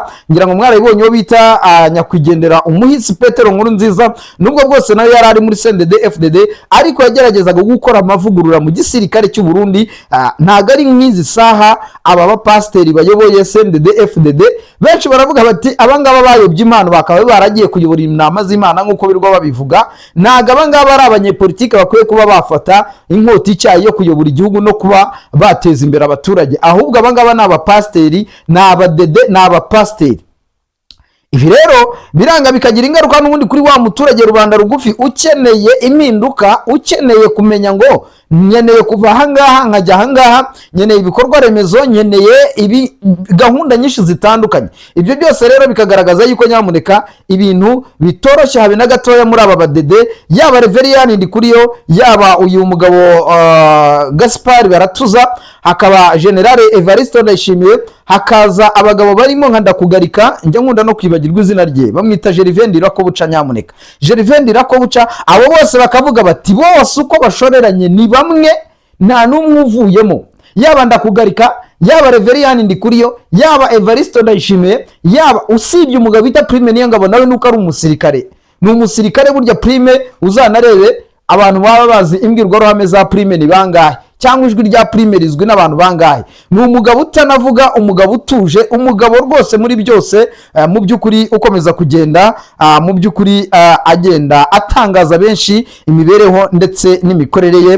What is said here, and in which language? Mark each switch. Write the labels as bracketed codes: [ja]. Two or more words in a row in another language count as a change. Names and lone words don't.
[rw] Ngira ngo mwarabibonye uwo bita nyakwigendera umuhisi Petero Nkurunziza, nubwo bwose nawe yari ari muri CNDD FDD, ariko yageragezaga gukora amavugurura mu gisirikare cy'u Burundi. Ntago ari nk'izi saha aba bapasteri bayoboye CNDD FDD benshi baravuga bati abangaba bayobye Imana bakaba baragiye kuyobora inama z'Imana nk'uko birwa babivuga. Ntago abangaba ari abanyepolitike bakwiye kuba bafata inkota icyayi yo kuyobora igihugu no kuba bateza imbere abaturage, ahubwo abangaba ni abapasteri, ni abadede, ni abapasteri. Ibi rero biranga bikagira ingaruka n'ubundi kuri wa muturage rubanda rugufi ukeneye impinduka, ukeneye kumenya ngo nyeneye kuva ahangaha nkajya ahangaha, nyeneye ibikorwa remezo, nyeneye gahunda nyinshi zitandukanye. Ibyo byose rero bikagaragaza yuko nyamuneka ibintu bitoroshye habe na gatoya muri aba badede, yaba Reverien Ndikuriyo, yaba uyu mugabo Gaspard Baratuza, hakaba General Evariste Ndayishimiye, hakaza abagabo barimo nka Ndakugarika, njya nkunda no kwibagirwa izina rye, bamwita Gervais Ndirakobuca. Nyamuneka Gervais Ndirakobuca, abo bose bakavuga bati bose uko bashoreranye ni bamwe nta n'umwe uvuyemo, yaba Ndakugarika, yaba Reveriyani Ndikuriyo, yaba Evariste Ndayishimiye, yaba usibye umugabo bita Prime Niyongabo nawe nuko ari umusirikare. Ni umusirikare burya Prime, uzanarebe abantu baba bazi imbwirwaruhame za Prime ni bangahe, cyangwa ijwi rya Prime rizwi n'abantu bangahe. Ni umugabo utanavuga, umugabo utuje, umugabo rwose muri byose mu by'ukuri ukomeza kugenda mu by'ukuri agenda atangaza benshi imibereho ndetse n'imikorere ye.